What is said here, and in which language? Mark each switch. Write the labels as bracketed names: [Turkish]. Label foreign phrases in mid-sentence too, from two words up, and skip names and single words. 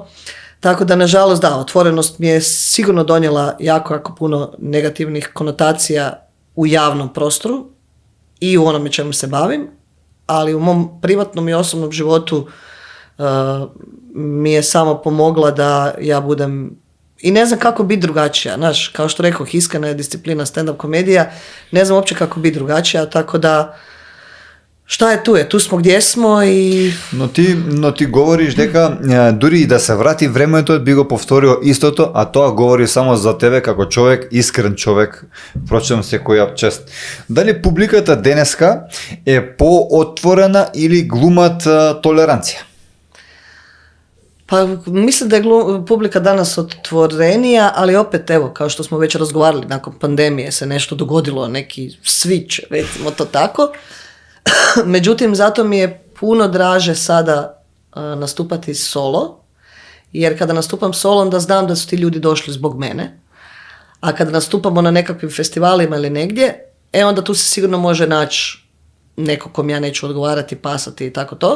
[Croatian] Tako da, nažalost, da, otvorenost mi je sigurno donijela jako puno negativnih konotacija u javnom prostoru i u onome čemu se bavim, ali u mom privatnom i osobnom životu mi je samo pomogla da ja budem, i ne znam kako biti drugačija, znaš, kao što rekao, iskrena je disciplina stand-up komedija, ne znam uopće kako biti drugačija, tako da šta je, tu smo gdje smo i... [Macedonian] Но ти говориш дека дури и да се врати времето би го повторил истото, а тоа говори само за тебе како човек, искрен човек, впрочем секоја чест. Дали публиката денеска е поотворена или глумат толеранција? [Croatian] Pa mislim da je publika danas otvorenija, ali opet, evo, kao što smo već razgovarali, nakon pandemije se nešto dogodilo, neki switch, recimo to tako. Međutim, zato mi je puno draže sada nastupati solo, jer kada nastupam solo, onda znam da su ti ljudi došli zbog mene, a kada nastupamo na nekakvim festivalima ili negdje, onda tu se sigurno može naći neko kom ja neću odgovarati, pasati i tako to.